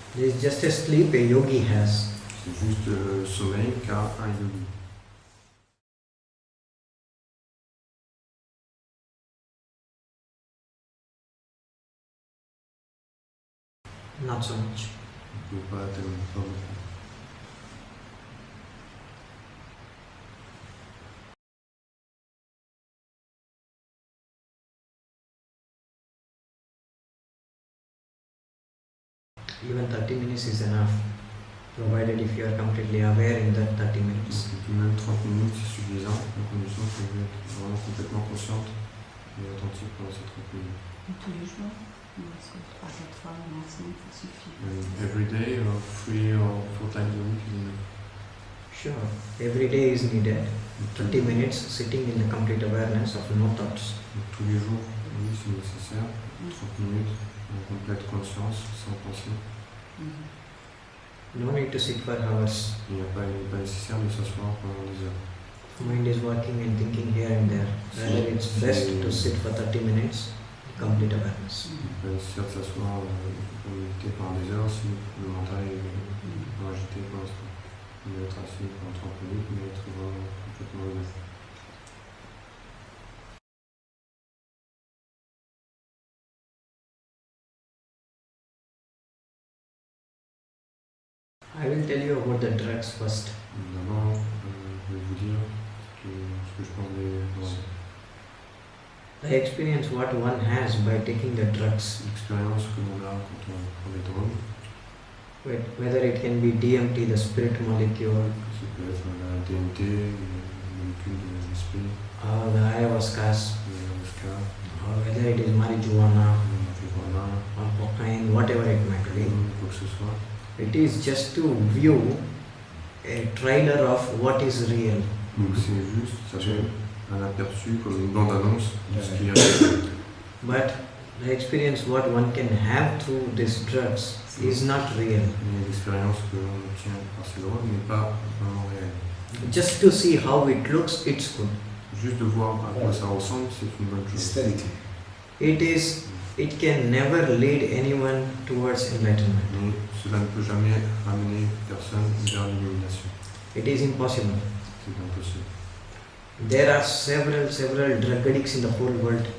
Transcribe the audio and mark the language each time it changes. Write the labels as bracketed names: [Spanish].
[English] There is just a sleep a yogi has. [French] C'est juste le sommeil qu'a un yogi. [English] Not so much. [French] Il ne peut pas tellement pas beaucoup. [English] Even 30 minutes is enough, provided if you are completely aware in that 30 minutes. [French] Donc, même 30 minutes c'est suffisant, à condition que vous êtes vraiment complètement consciente et attentive pendant ces 30 minutes. Tous les jours, parce que 3-4 fois au maximum, ça suffit. [English] Every day or 3 or 4 times a week is enough. Sure, every day is needed. 30 minutes sitting in the complete awareness of no thoughts. [French] Donc, tous les jours, oui, c'est nécessaire. 30 minutes en complète conscience, sans penser. [English] No need to sit for hours. [French] Il n'est pas nécessaire de s'asseoir pendant des heures. [English] Mind is working and thinking here and there. Rather, it's best to sit for 30 minutes, complete awareness. [French] Il n'est pas nécessaire de s'asseoir pour méditer pendant des heures si le mental est agité pour l'instant. Il doit être assis pendant 30 minutes, mais être vraiment complètement ouvert. [English] I will tell you about the drugs first. [French] D'abord, je vais vous dire ce que je pense des drogues. [English] I experience what one has by taking the drugs. [French] L'expérience que l'on a quand on prend des drogues, [English] Whether it can be DMT, the spirit molecule, [French] ça peut être la DMT, le molécule de l'esprit, [English] or the ayahuascas, [French] l'ayahuasca, [English] or whether it is marijuana, [French] la marijuana, [English] or cocaine, whatever it might be. [French] quoi que ce soit. [English] It is just to view a trailer of what is real. [French] Donc c'est juste, ça fait un aperçu comme une bande-annonce de ce qui est réel. [English] But the experience what one can have through these drugs is not real. [French] Mais l'expérience que l'on obtient par ces drogues n'est pas vraiment réelle. [English] Just to see how it looks, it's good. [French] Juste de voir à quoi ça ressemble, c'est une bonne chose. [English] It is It can never lead anyone towards enlightenment. [French] Mais cela ne peut jamais ramener personne vers l'illumination. [English] It is impossible. [French] C'est impossible. [English] There are several drug addicts in the whole world.